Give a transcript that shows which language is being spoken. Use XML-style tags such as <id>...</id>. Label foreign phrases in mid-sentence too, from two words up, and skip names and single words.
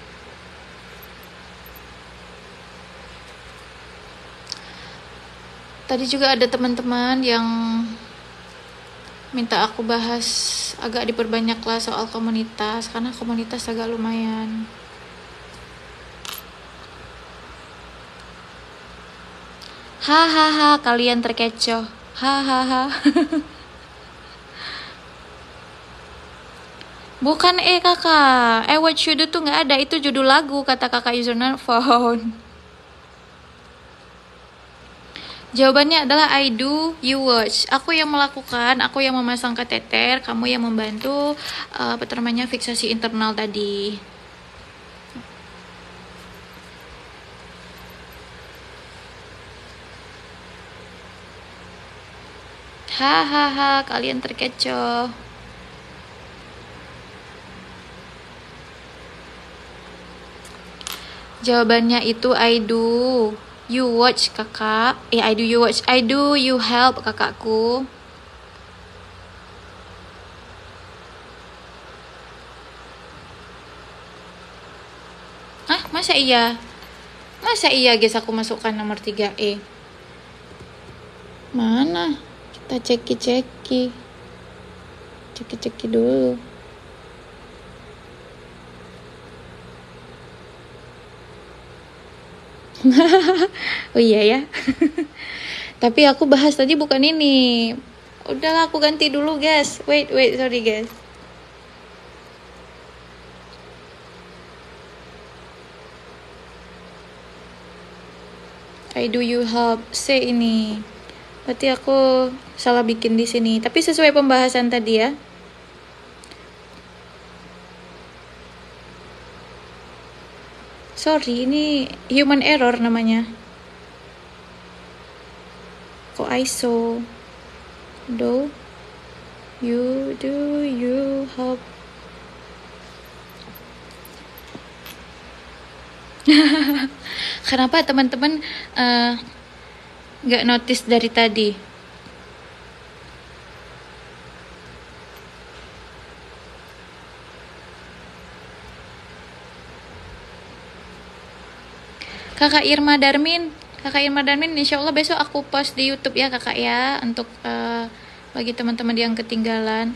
<id>Tadi juga ada teman-teman yang minta aku bahas agak diperbanyak lah soal komunitas, karena komunitas agak lumayan. Hahaha, kalian terkecoh. Hahaha. Bukan kakak.</id> <en>What you do</en> <id>tuh nggak ada. Itu judul lagu kata kakak</id> <en>user not found.</en> <id>Jawabannya adalah</id> <en>I do, you watch.</en> <id>Aku yang melakukan, aku yang memasang kateter, kamu yang membantu fiksasi internal tadi. Hahaha, kalian terkecoh. Jawabannya itu</id> <en>I do. You watch kakak. I do you watch. I do you help kakakku.</en> <id>Hah? Masa iya? Masa iya guys aku masukkan nomor 3E? Mana? Kita ceki-ceki. Ceki-ceki dulu. Oh iya ya. Tapi aku bahas tadi bukan ini. Udahlah aku ganti dulu guys.</id> <en>Wait, sorry guys. I do you help.</en> <id>C ini. Berarti aku salah bikin di sini. Tapi sesuai pembahasan tadi ya. Sorry, ini</id> <en>human error</en> <id>namanya. Kok ISO?</id> <en>Do you help?</en> <id>Kenapa teman-teman nggak notice dari tadi? Kakak Irma Darmin</id> <ar>إن شاء الله</ar> <id>besok aku post di YouTube ya kakak ya, untuk bagi teman-teman yang ketinggalan.</id>